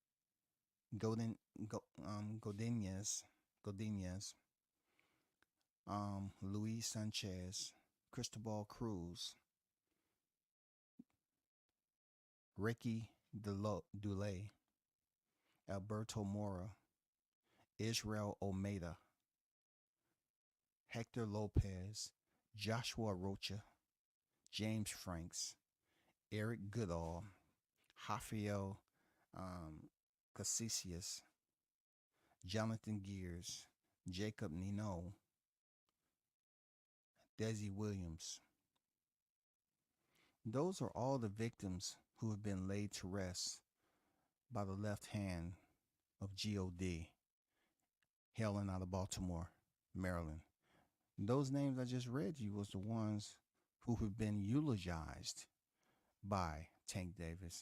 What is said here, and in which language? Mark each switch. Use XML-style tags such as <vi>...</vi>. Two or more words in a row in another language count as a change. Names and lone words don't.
<en>Godinez, Luis Sanchez, Cristobal Cruz, Ricky Dulay, Alberto Mora, Israel Almeida, Hector Lopez, Joshua Rocha, James Franks, Eric Goodall, Rafael Casisius, Jonathan Gears, Jacob Nino, Desi Williams. Those are all the victims who have been laid to rest by the left hand of G.O.D. hailing out of Baltimore, Maryland. Those names I just read you was the ones who have been eulogized by Tank Davis.</en>